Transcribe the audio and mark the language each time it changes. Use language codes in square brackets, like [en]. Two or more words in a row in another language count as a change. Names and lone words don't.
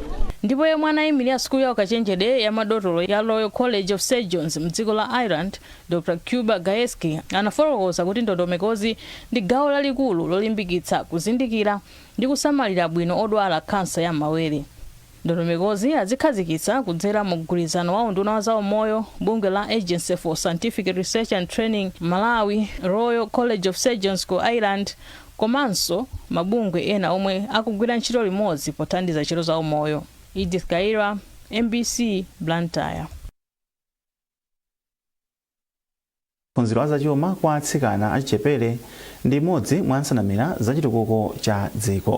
[ny] Ndipo yemwe anayimirira sukulu ya ukachenjede ya madotolo ya Royal College of Surgeons mdziko la Ireland, Dr. Cuba Gayeski anafotokoza kuti ndondomekozi ndi gawo lalikulu lolimbikitsa kuzindikira ndi kusamalira bwino odwala kansa ya mawere. Ndondomekozi azikhazikitsa kudzera mu mgwirizano wa unduna wa zaumoyo, bungwe la Agency for Scientific Research and Training Malawi, Royal College of Surgeons ku Ireland, komanso mabungwe ena omwe akugwira ntchito limodzi pothandiza ntchito zaumoyo. Edith Kaira, MBC, Blantyre. Phunziro azachuma kwa atsikana achichepere ndi imodzi mwa nsanamira za chitukuko cha dziko.